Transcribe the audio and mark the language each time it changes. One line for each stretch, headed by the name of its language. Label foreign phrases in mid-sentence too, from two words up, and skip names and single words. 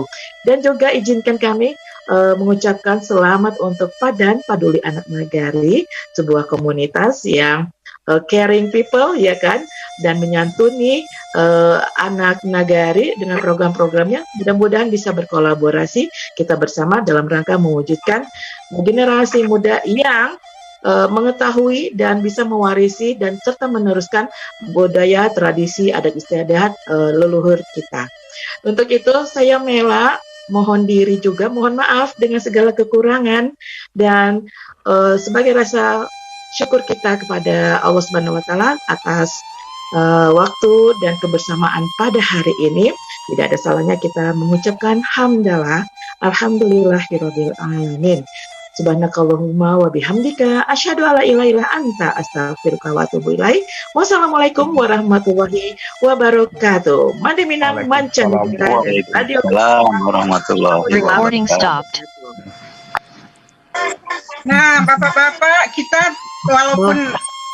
Indonesian: Dan juga izinkan kami mengucapkan selamat untuk Padan Paduli Anak Nagari, sebuah komunitas yang
English: caring people,
Indonesian: ya kan, dan menyantuni anak nagari dengan program-programnya. Mudah-mudahan bisa berkolaborasi kita bersama dalam rangka mewujudkan generasi muda yang mengetahui dan bisa mewarisi dan serta meneruskan budaya, tradisi, adat istiadat leluhur kita. Untuk itu saya Mela mohon diri juga, mohon maaf dengan segala kekurangan dan sebagai rasa syukur kita kepada Allah
Arabic: سبحانه وتعالى
Indonesian: atas waktu dan kebersamaan pada hari ini. Tidak ada salahnya kita mengucapkan hamdalah,
Arabic: الحمد لله رب العالمين. سبحانك اللهم وبحمدك أشهد أن لا إله إلا أنت أستغفرك وأتوب إليك. والسلام عليكم ورحمة الله وبركاته. Mande Minang Mancanegara Radio ورحمة الله
English: Recording stopped.
Indonesian: Nah, Bapak-bapak, kita walaupun